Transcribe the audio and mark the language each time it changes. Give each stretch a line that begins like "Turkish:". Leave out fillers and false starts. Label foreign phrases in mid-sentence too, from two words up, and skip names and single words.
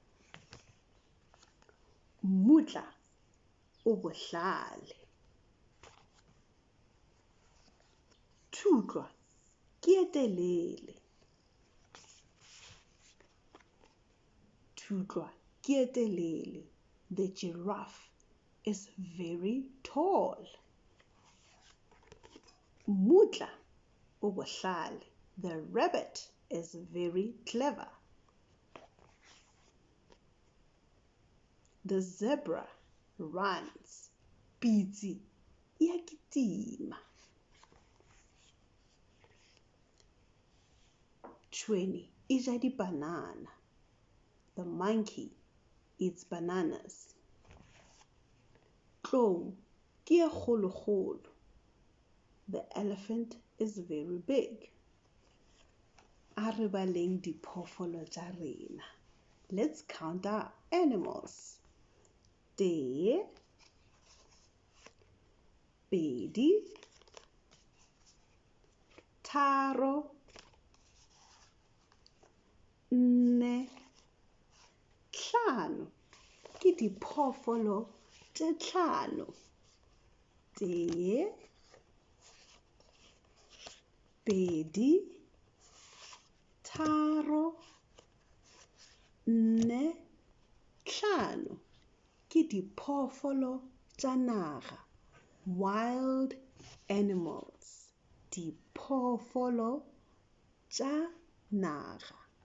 Northern Sotho: Mmutla o bohlale. Thutlwa ke e telele. Thutlwa ke e telele.
English: The giraffe is very tall.
Northern Sotho: Mmutla o bohlale.
English: The rabbit is very clever. The zebra runs.
Northern Sotho: Pitsi e a kitima. Tšhwene e ja dipanana.
English: The monkey eats bananas.
Northern Sotho: Tlou ke e kgolo-kgolo.
English: The elephant is very big.
Northern Sotho: A re baleng diphoofolo tša rena.
English: Let's count our animals.
Northern Sotho: Tee, pedi, tharo, nne, hlano. Ke diphoofolo tše hlano. Tee, pedi, tharo, nne, hlano. Ke diphoofolo tša naga.
English: Wild animals.
Northern Sotho: Diphoofolo tša naga.